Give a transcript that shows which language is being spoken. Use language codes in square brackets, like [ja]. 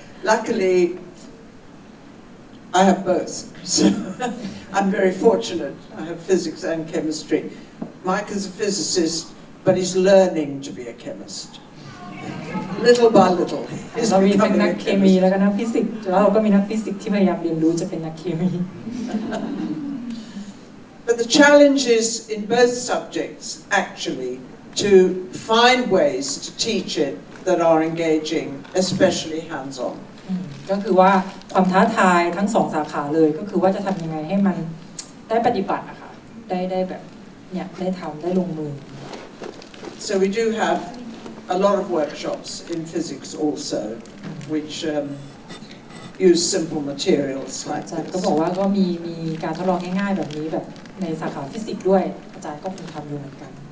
[en] Luckily I have both so I'm very fortunate I have physics and chemistry Mike is a physicist but he's learning to be a chemist little by little [th] เรามีทั้งนักเคมีแล้วก็นักฟิสิกส์แล้วเราก็มีนักฟิสิกส์ที่พยายามเรียนรู้จะเป็นนักเคมี [en] But the challenge is in both subjects actually to find ways to teach it that are engaging especially hands-on [th] ก็คือว่าความท้าทายทั้ง2สาขาเลยก็คือว่าจะทำยังไงให้มันได้ปฏิบัติอะค่ะได้แบบเนี่ยได้ทำได้ลงมือ [en] So we do have a lot of workshops in physics also, which use simple materials like [th] อาจารย์ [en] this. [th] ก็บอกว่าก็มีการทดลองง่ายๆแบบนี้แบบในสาขาฟิสิกส์ด้วยอาจารย์ก็คงทำอยู่เหมือนกัน